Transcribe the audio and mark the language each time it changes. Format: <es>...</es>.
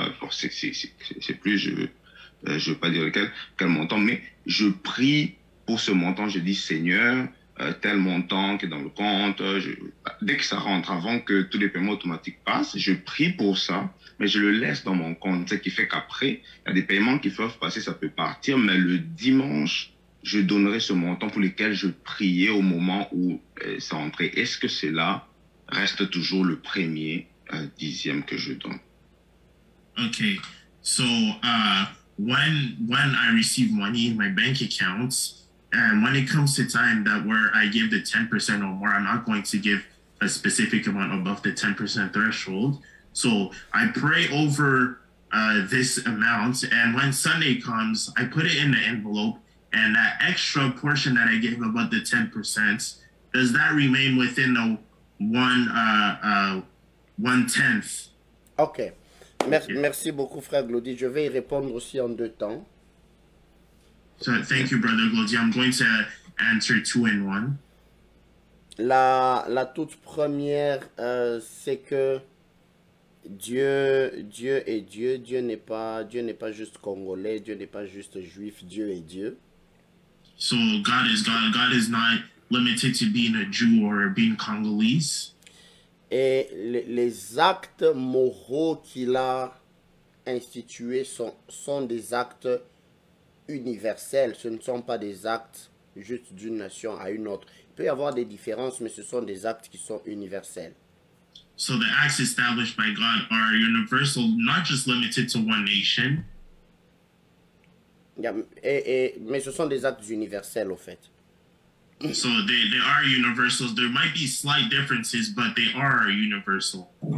<fr>c'est plus, je veux pas dire quel montant, mais je prie pour ce montant, je dis Seigneur, tel montant qui est dans le compte, dès que ça rentre, avant que tous les paiements automatiques passent, je prie pour ça, mais je le laisse dans mon compte, ce qui fait qu'après, il y a des paiements qui peuvent passer, ça peut partir, mais le dimanche, je donnerai ce montant pour lequel je priais au moment où ça entrait. Est-ce que cela reste toujours le premier 10e que je donne?</fr> <en>Okay, so when I receive money in my bank account, and when it comes to time that where I give the 10% or more, I'm not going to give a specific amount above the 10% threshold. So I pray over this amount, and when Sunday comes, I put it in the envelope, and that extra portion that I gave about the 10%, does that remain within the 1/10? Ok.</en> <fr>Merci beaucoup, frère Glody. Je vais y répondre aussi en deux temps.</fr> <en>So thank you, Brother Glody. I'm going to answer 2 in 1.</en> <fr>La toute première, c'est que Dieu est Dieu. Dieu n'est pas juste congolais. Dieu n'est pas juste juif. Dieu est Dieu.</fr> <en>So God is God. God is not limited to being a Jew or being Congolese.</en> <fr>Et les actes moraux qu'il a institués sont des actes universels. Ce ne sont pas des actes juste d'une nation à une autre. Il peut y avoir des différences, mais ce sont des actes qui sont universels.</fr> <en>So the acts established by God are universal, not just limited to one nation.</en> <fr>Mais ce sont des actes universels, au fait.</fr> <en>So they are universals. There might be slight differences, but they are universal.</en>